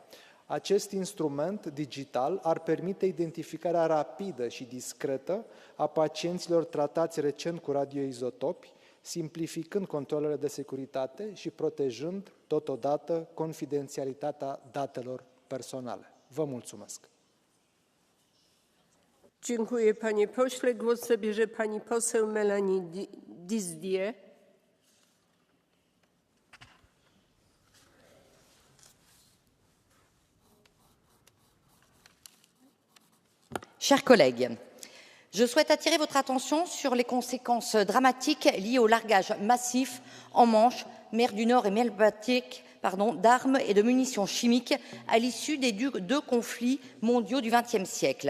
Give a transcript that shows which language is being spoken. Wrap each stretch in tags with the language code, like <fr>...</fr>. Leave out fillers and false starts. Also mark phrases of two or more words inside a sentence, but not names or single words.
<ro>Acest instrument digital ar permite identificarea rapidă și discretă a pacienților tratați recent cu radioizotopi, simplificând controlele de securitate și protejând totodată confidențialitatea datelor personale. Vă mulțumesc!</ro> <pl>Dziękuję, panie pośle. Głos zabierze pani poseł Melanie Dizdie.</pl> <fr>Chers collègues, je souhaite attirer votre attention sur les conséquences dramatiques liées au largage massif en Manche, mer du Nord et mer Baltique, d'armes et de munitions chimiques à l'issue des deux conflits mondiaux du XXe siècle.</fr>